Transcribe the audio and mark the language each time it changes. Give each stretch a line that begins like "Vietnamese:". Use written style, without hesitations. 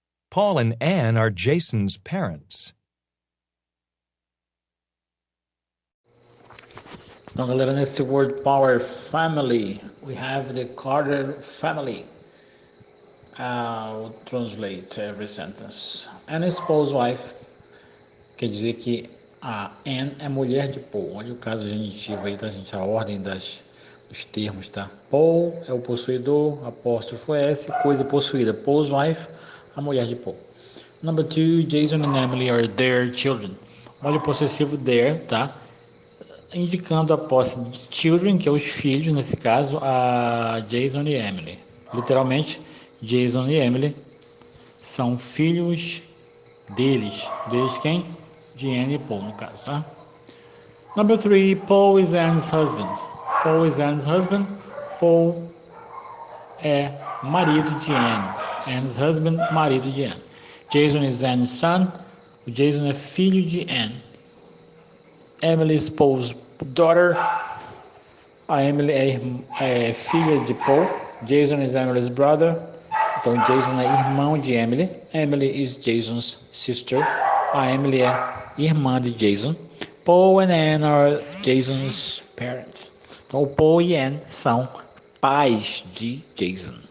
English: Paul and Anne are Jason's parents.
Portuguese: Então, galera, nesse
English: word power family, we have the Carter family. I'll translate every sentence. Anne is Paul's wife.
Portuguese: Quer dizer que a Anne é mulher de Paul. Olha o caso genitivo aí, tá, gente? A ordem dos termos, tá? Paul é o possuidor, apóstrofo S, coisa possuída.
English: Paul's wife,
Portuguese: a mulher de Paul.
English: Number 2, Jason and Emily are their children.
Portuguese: Olha o possessivo their, tá? Indicando a posse de children, que é os filhos, nesse caso, a Jason e Emily. Literalmente, Jason e Emily são filhos deles. Deles quem? De Anne e Paul, no caso, tá?
English: Number 3, Paul is Anne's husband. Paul is Anne's husband.
Portuguese: Paul é marido de Anne.
English: Anne's husband,
Portuguese: marido de Anne.
English: Jason is Anne's son.
Portuguese: O Jason é filho de Anne.
English: Emily is Paul's daughter.
Portuguese: A Emily é filha de Paul.
English: Jason is Emily's brother.
Portuguese: Então, Jason é irmão de Emily.
English: Emily is Jason's sister.
Portuguese: A Emily é irmã de Jason.
English: Paul and Anne are Jason's parents.
Portuguese: Então, o Paul e Anne são pais de Jason.